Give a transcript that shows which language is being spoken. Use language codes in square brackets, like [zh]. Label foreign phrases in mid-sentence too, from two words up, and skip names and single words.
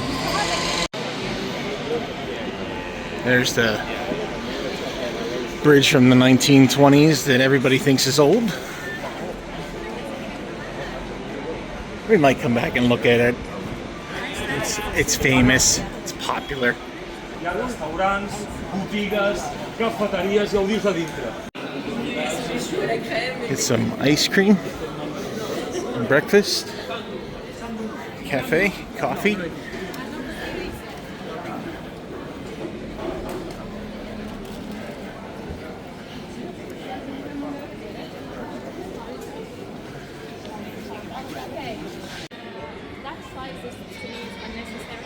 [en] There's the bridge from the 1920s that everybody thinks is old. We might come back and look at it. It's famous. It's popular. [ca] Hi ha restaurants, botigues, cafeteries i ho dius a dintre. [en] Get some ice cream, breakfast, cafe, coffee. That size is, to me, is unnecessary.